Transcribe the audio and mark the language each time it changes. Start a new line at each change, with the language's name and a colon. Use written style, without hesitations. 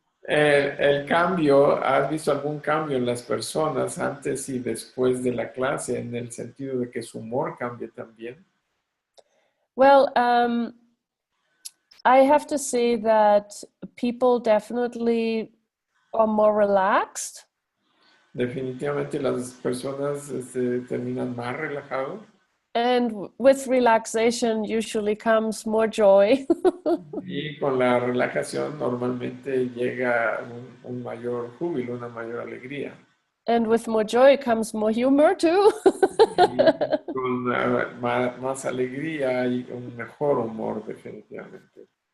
Spanish: El cambio, ¿has visto algún cambio en las personas antes y después de la clase en el sentido de que su humor cambie también?
English: Well, I have to say that people definitely are more relaxed.
Spanish: Definitivamente las personas terminan más relajados.
English: And with relaxation usually comes more joy.
Spanish: Y con la relajación normalmente llega un mayor júbilo, una mayor alegría.
English: And with more joy comes more humor too.
Spanish: Y con más alegría y un mejor humor definitivamente.